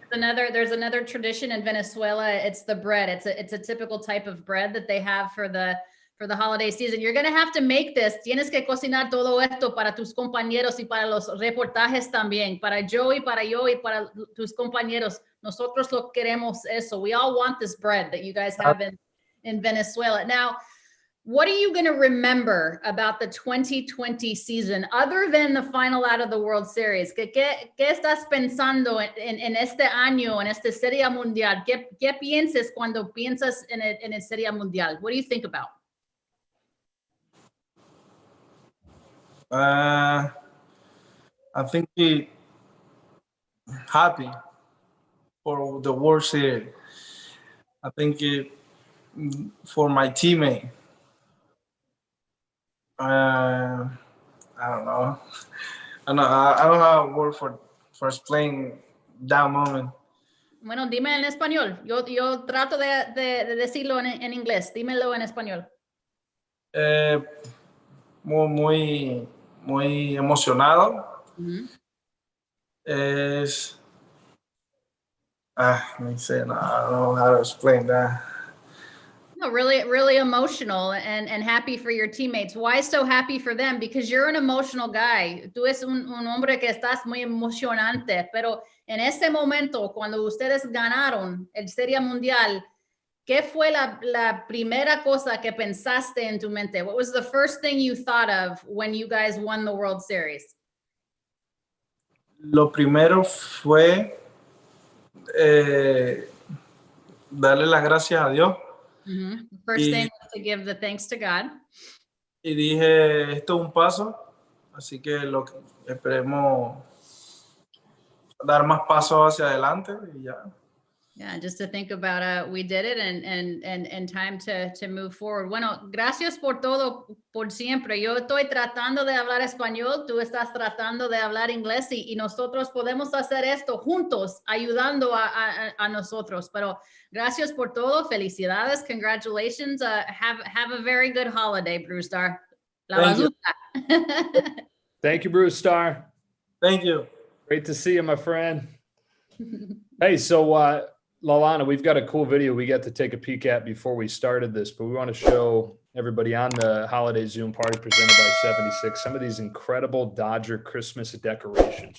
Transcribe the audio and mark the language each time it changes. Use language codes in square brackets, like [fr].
[en] There's another tradition in Venezuela. It's the bread. It's a typical type of bread that they have for the holiday season. You're going to have to make this. [es] Tienes que cocinar todo esto para tus compañeros y para los reportajes también. Para yo y para tus compañeros. Nosotros lo queremos eso. [en] We all want this bread that you guys have in Venezuela. Now, what are you going to remember about the 2020 season other than the final out of the World Series? [es] ¿Qué estás pensando en este año, en esta Serie Mundial? ¿Qué piensas cuando piensas en el Serie Mundial? [en] What do you think about? I think happy for the World Series. I think for my teammate. I don't know. I don't have a word for explaining that moment. [es] Bueno, dime en español. Yo trato de decirlo en inglés. Dímelo en español. Muy emocionado. [en] Es let me say, no, I don't know how to explain that. No, really emotional and happy for your teammates. Why so happy for them? Because you're an emotional guy. [es] Tú es un hombre que estás muy emocionante, pero en este momento, cuando ustedes ganaron el Serie Mundial, ¿qué fue la primera cosa que pensaste en tu mente? [en] What was the first thing you thought of when you guys won the World Series? [es] Lo primero fue darle las gracias a Dios. [en] The first thing was to give the thanks to God. [es] Y dije, esto es un paso, así que esperemos dar más pasos hacia adelante y ya. [en] Yeah, just to think about we did it and time to move forward. [es] Bueno, gracias por todo, por siempre. Yo estoy tratando de hablar español, tú estás tratando de hablar inglés y nosotros podemos hacer esto juntos, ayudando a nosotros. Pero gracias por todo, felicidades, congratulations. [en] Have a very good holiday, Bruce Star. [es] La bazuca. [en] Thank you, Bruce Star. Thank you. Great to see you, my friend. Hey, so Lalana, we've got a cool video we got to take a peek at before we started this, but we want to show everybody on the holiday Zoom party presented by 76 some of these incredible Dodger Christmas decorations.